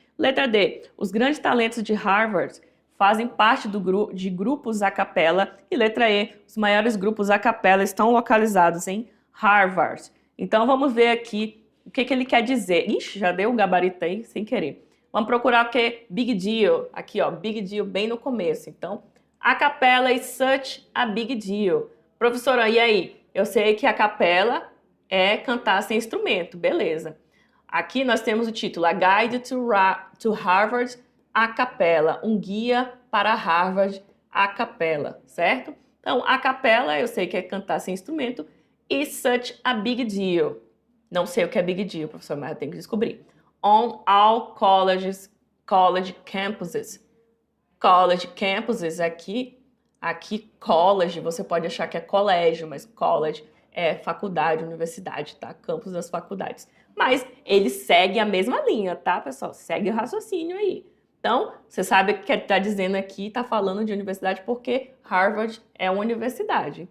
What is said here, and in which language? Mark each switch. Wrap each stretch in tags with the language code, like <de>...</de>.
<pt>Letra D, os grandes talentos de Harvard fazem parte de grupos a capela. E letra E, os maiores grupos a capela estão localizados em Harvard. Então vamos ver aqui o que ele quer dizer. Ixi, já deu o gabarito aí sem querer. Vamos procurar o que? Big deal. Aqui, ó, big deal bem no começo.</pt> <en>Então, a capela is such a big deal.</en> <pt>Professora, e aí? Eu sei que a capela é cantar sem instrumento, beleza. Aqui nós temos o título, A Guide to Harvard a capela, um guia para Harvard a capela, certo? Então, a capela, eu sei que é cantar sem instrumento,</pt> <en>is such a big deal.</en> <pt>Não sei o que é big deal, professor, mas eu tenho que descobrir.</pt> <en>On all college campuses.</en> <pt>College campuses, aqui college, você pode achar que é colégio, mas college é faculdade, universidade, tá? Campus das faculdades. Mas ele segue a mesma linha, tá, pessoal? Segue o raciocínio aí. Então, você sabe que está dizendo aqui, está falando de universidade porque Harvard é uma universidade.</pt>